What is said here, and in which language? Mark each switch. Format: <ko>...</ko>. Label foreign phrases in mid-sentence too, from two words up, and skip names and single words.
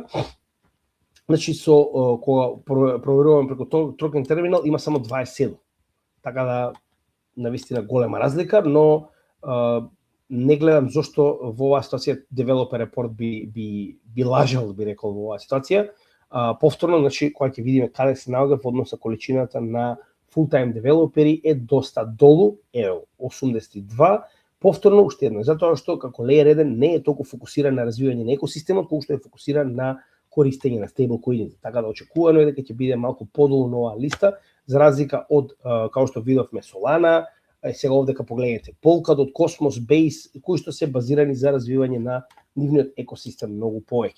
<mk>Значи, кога проверуваме преку Token Terminal, има само 27. Така да, навистина голема разлика, но не гледам зошто во оваа ситуација Developer Report би лажал, би рекол, во оваа ситуација. Повторно, значи, кога ќе видиме каде се наоѓа во однос со количината на full-time девелопери е доста долу, 82. Повторно, уште едно, затоа што како Layer 1 не е толку фокусиран на развивање на екосистемот, колку што е фокусиран на користење на стейблкоините. Така да очекувано е дека ќе биде малку подолу на оваа листа, за разлика од, као што видовме, Solana, сега овдека погледнете Polkadot, Cosmos, Base, кои што се базирани за развивање на нивниот екосистем многу повеќе.</mk>